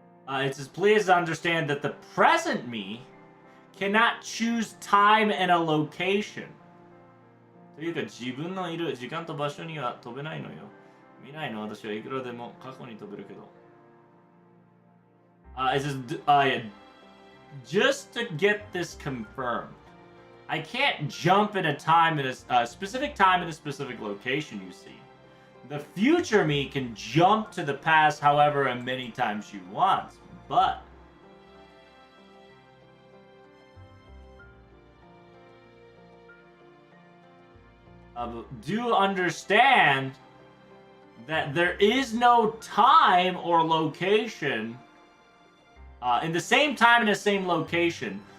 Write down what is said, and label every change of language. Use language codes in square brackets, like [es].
[en] It says, please understand that the present me cannot choose time and a location. [ja] というか、自分のいる時間と場所には飛べないのよ。未来の私はいくらでも過去に飛べるけど。 [en] It says, just to get this confirmed, I can't jump in a time in a specific time in a specific location, you see. The future me can jump to the past however many times she wants, but do understand that there is no time or location in the same time in the same location.